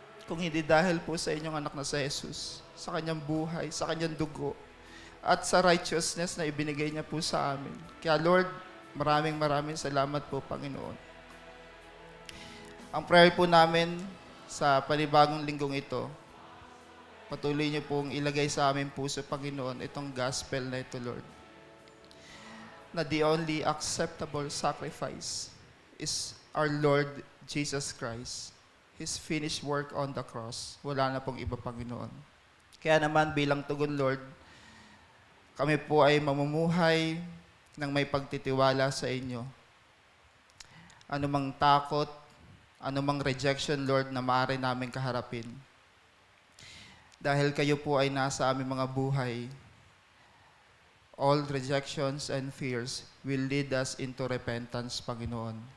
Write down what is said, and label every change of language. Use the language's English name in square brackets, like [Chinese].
[Filipino] Kung hindi dahil po sa inyong anak na sa Jesus, sa kanyang buhay, sa kanyang dugo, at sa righteousness na ibinigay niya po sa amin. Kaya Lord, maraming salamat po, Panginoon. Ang prayer po namin sa panibagong linggong ito, patuloy niyo pong ilagay sa aming puso, Panginoon, itong gospel na ito, Lord. [English] Na the only acceptable sacrifice is our Lord Jesus Christ. His finished work on the cross. [Filipino] Wala na pong iba, Panginoon. Kaya naman bilang tugon, Lord, kami po ay mamumuhay ng may pagtitiwala sa inyo. Anumang takot, anumang rejection, Lord, na maaari namin kaharapin. Dahil kayo po ay nasa aming mga buhay, [English] all rejections and fears will lead us into repentance, [Filipino] Panginoon.